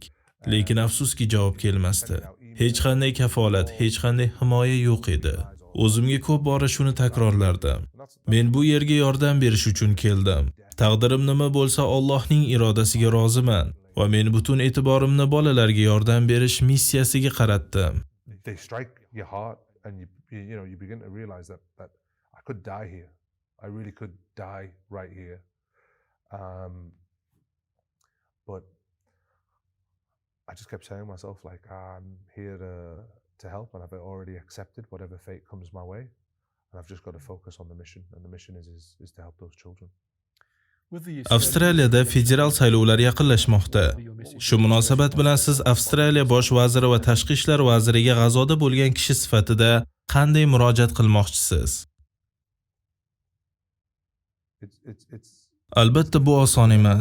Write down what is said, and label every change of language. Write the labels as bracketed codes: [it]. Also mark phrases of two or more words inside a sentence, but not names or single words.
[uz] Lekin afsuski javob kelmasdi. Hech qanday kafolat, hech qanday himoya yo'q edi. O'zimga ko'p bora shuni takrorlardim. Men bu yerga yordam berish uchun keldim. Taqdirim nima bo'lsa Allohning irodasiga roziman va men butun e'tiborimni bolalarga yordam berish missiyasiga qaratdim. [en] They strike your heart and you begin to realize that I could die here. I really could die right here. But I just kept saying to myself, like, I'm here to help, and I've already accepted whatever fate comes my way, and I've just got to focus on the mission, and the mission is to help those children. [uz] Avstraliyada federal saylovlar yaqinlashmoqda. Shu munosabat bilan siz Avstraliya bosh vaziri va tashqi ishlar vaziriga G'azoda bo'lgan kishi sifatida qanday murojaat qilmoqchisiz? Albatta bu oson emas.